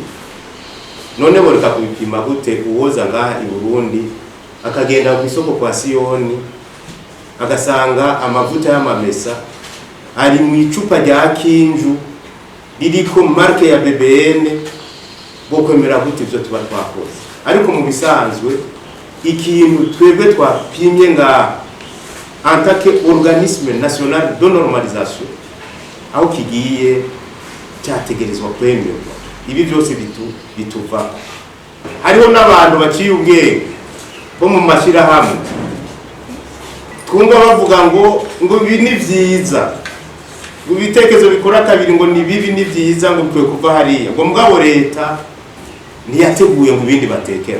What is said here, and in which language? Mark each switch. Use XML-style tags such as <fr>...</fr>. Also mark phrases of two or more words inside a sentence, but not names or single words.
<rn>None boreka kubipima gute? Uwoza ngaha i Burundi akagenda ku isoko kwa Siyoni agasanga amavuta y'amamesa ari mu icupa rya Kinju ririko marke ya BBN, bwo kwemera gute ivyo tuba twakoze. Ariko mu bisanzwe ikintu twebwe twapimye nga</rn> <fr>en tant que organisme national de normalisation</fr> <rn>aho kigiye cyategerezwa kwemerwa. Ibi byose bituva. Hariho n'abantu baciye ubwenge bo mu mashira hamwe twumva bavuga ngo ibi ni vyiza, ibitekerezo bikora kabiri ngo ni bibi ni vyiza, ngo twe kuva hariya ngo mugabo leta ntiyateguye mu bindi batekera.</rn>